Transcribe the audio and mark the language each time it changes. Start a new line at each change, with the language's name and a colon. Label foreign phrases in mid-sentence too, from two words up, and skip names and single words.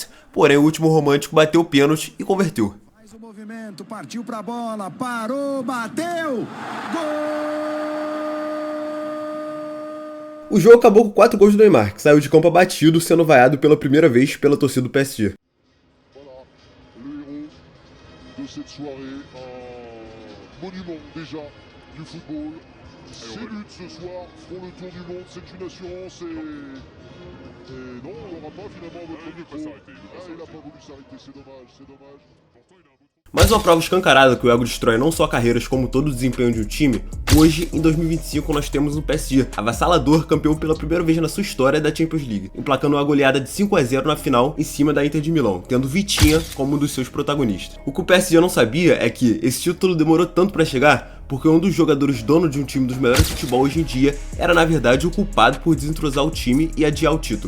Portuguese: Porém, o último romântico bateu o pênalti e converteu. Mais um movimento, partiu pra bola, parou, bateu, gol! O jogo acabou com 4 gols do Neymar, que saiu de campo abatido, sendo vaiado pela primeira vez pela torcida do PSG.
French: Voilà, le héros de cette soirée, un monument déjà du football. Ces luttes ce soir feront le tour du monde, c'est une assurance et non, on n'aura pas finalement votre micro. Il n'a pas voulu s'arrêter, c'est dommage, c'est dommage.
Portuguese: Mais uma prova escancarada que o ego destrói não só carreiras como todo o desempenho de um time, hoje, em 2025, nós temos o PSG, avassalador, campeão pela primeira vez na sua história da Champions League, emplacando uma goleada de 5-0 na final em cima da Inter de Milão, tendo Vitinha como um dos seus protagonistas. O que o PSG não sabia é que esse título demorou tanto para chegar porque um dos jogadores dono de um time dos melhores de futebol hoje em dia era na verdade o culpado por desentrosar o time e adiar o título.